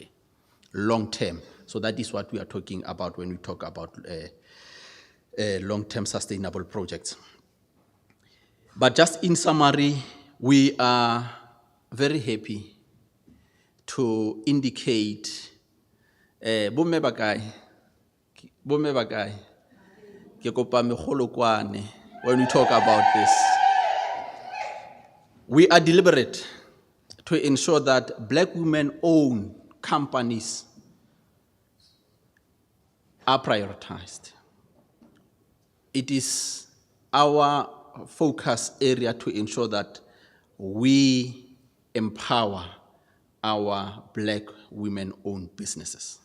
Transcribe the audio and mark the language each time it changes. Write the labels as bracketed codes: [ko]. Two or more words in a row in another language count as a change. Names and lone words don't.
[en] Long term. So that is what we are talking about when we talk about long-term sustainable projects. But just in summary, we are very happy to indicate [st] bomme ba kae ke kopa megolokwane [en] when we talk about this. We are deliberate to ensure that Black women-owned companies are prioritized. It is our focus area to ensure that we empower our Black women-owned businesses.